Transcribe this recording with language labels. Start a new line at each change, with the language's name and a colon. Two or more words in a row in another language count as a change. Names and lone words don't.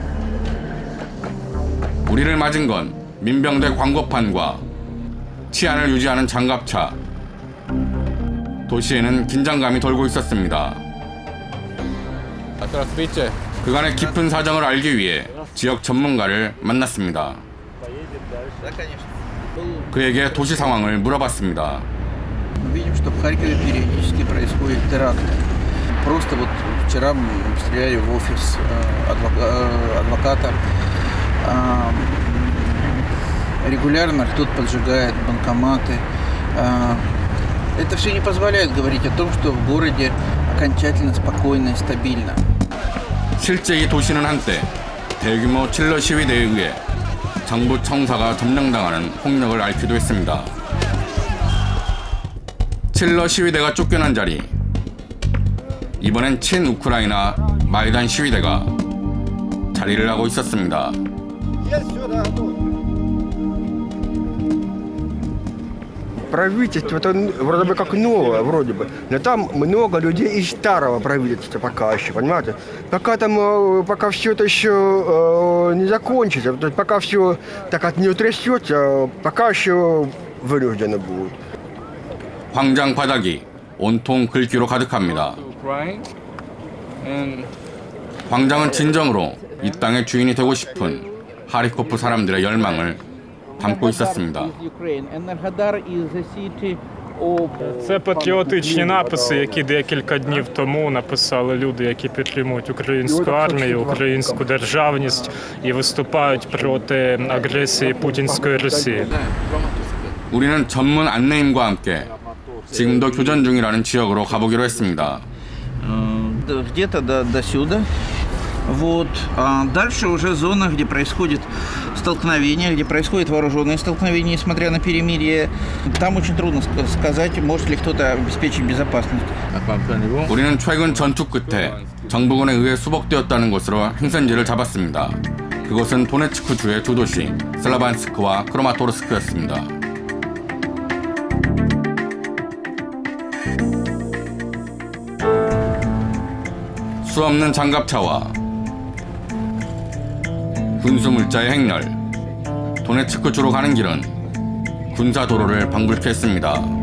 Korean: 우리를 맞은 건 민병대 광고판과 치안을 유지하는 장갑차. 도시에는 긴장감이 돌고 있었습니다. 그간의 깊은 사정을 알기 위해 지역 전문가를 만났습니다. 그에게 도시 상황을 물어봤습니다.
Russian: Мы видим, что в Харькове периодически происходят теракты. Просто вот вчера стреляли в офис адвоката. Регулярно кто-то поджигает банкоматы. Это все не позволяет говорить о том, что в городе окончательно спокойно и стабильно.
Korean: 실제 이 도시는 한때 대규모 칠러 시위대에 의해 정부 청사가 점령당하는 폭력을 앓기도 했습니다. 칠러 시위대가 쫓겨난 자리. 이번엔 친우크라이나 마이단 시위대가 자리를 하고 있었습니다.
Russian: Правительство это вроде бы как новое, вроде бы. Но там много людей из старого правительства пока еще, понимаете? Пока все это еще не закончится, то есть пока все так не утрясется, пока еще вынуждены будут.
Korean: 광장 바닥이 온통 글귀로 가득합니다. 광장은 진정으로 이 땅의 주인이 되고 싶은 하리코프 사람들의 열망을 담고 있었습니다.
Ukrainian: Це патріотичні написи, які декілька днів тому написали люди, які підтримують українську армію, українську державність і виступають проти агресії путінської Росії.
Korean: 우리는 전문 안내임과 함께 지금도 교전 중이라는 지역으로 가보기로 했습니다.
Russian: Где-то до сюда. Вот. А дальше уже зона, где происходит столкновение, где происходит вооруженное столкновение, несмотря на перемирие. Там очень трудно сказать, может ли кто-то обеспечить безопасность.
Korean: 우리는 최근 전투 끝에 정부군에 의해 수복되었다는 곳으로 행선지를 잡았습니다. 그곳은 도네츠크 주의 두 도시 슬라반스크와 크로마토르스크였습니다. 수없는 장갑차와 군수물자의 행렬, 도네츠크 주로 가는 길은 군사 도로를 방불케 했습니다.